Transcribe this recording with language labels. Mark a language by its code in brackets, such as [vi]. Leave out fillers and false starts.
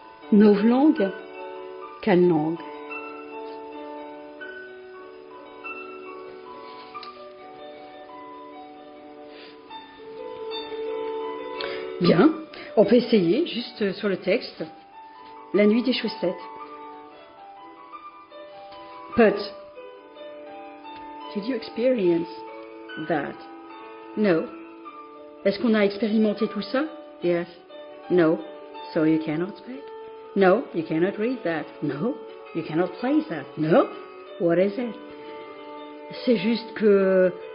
[fr] Novlangue, quelle langue? Bien, on peut essayer, juste sur le texte. La nuit des chaussettes. [en] But, did you experience that? No. [fr] Est-ce qu'on a expérimenté tout ça? [en] Yes. No. So you cannot speak? No, you cannot read that. No, you cannot play that. No, what is it? [fr] C'est juste que...